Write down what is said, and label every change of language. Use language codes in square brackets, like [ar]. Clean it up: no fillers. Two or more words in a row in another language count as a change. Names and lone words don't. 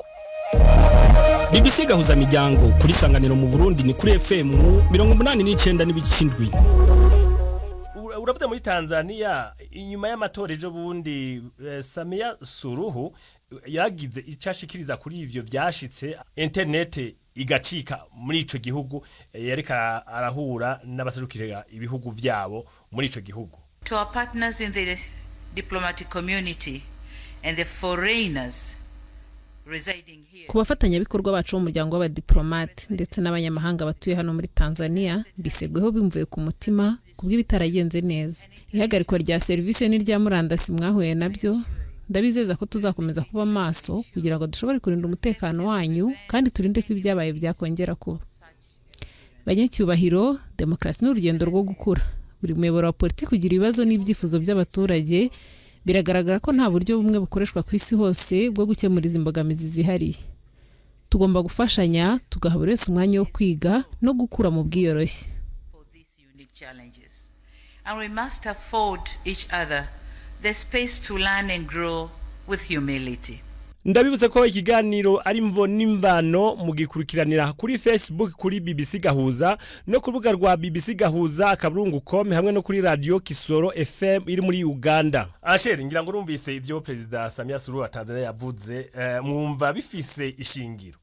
[rn] BBC gahuza miryango kuri sanganiro mu Burundi ni kuri FM 89.7 uravuze muri Tanzania inyuma y'amatora ejo bundi Samia Suluhu yagize icashikiriza kuri ivyo vyashitse internet igacika muri ico gihugu yareka arahura n'abaserukira ibihugu vyabo muri ico gihugu. [en] To our partners in the diplomatic community, and the foreigners residing here. [rw] Ku bafatanyabikorwa bacu b'umuryango w'abadiplomate ndetse n'abanyamahanga batuye hano muri Tanzania biseguyeho bimvuye ku mutima kubw'ibitaragenze neza. Ihagarikwa rya serivisi n'irya murandasi mwahuye nabyo ndabizeza ko tuzakomeza kuba maso kugira ngo dushobore kurinda umutekano wanyu kandi turinde ko ibyabaye byakongera kuba. Banyacyubahiro, demokarasi n'urugendo rwo gukura. Buri muyoboro wa politiki kugira ibibazo n'ibyifuzo by'abaturage biragaragara ko nta buryo bumwe bukoreshwa ku isi hose bwo gukemura izi mbogamizi zihariye. Tugomba gufashanya tugaha buri wese umwanya wo kwiga no gukura mu bwiyoroshye. [en] And we must afford each other the space to learn and grow with humility. [rw] Ndabibuze ko ikiganiro ari mvo n'imvano mugikurikiranira kuri Facebook kuri BBC Gahuza no ku rubuga rwa BBC Gahuza akaburungu.com hamwe no kuri Radio Kisoro FM iri muri Uganda. [rn] Asheri ngira ngo urumvise ivyo President Samia Suluhu wa Tanzania yavuze mwumva bifise ishingiro.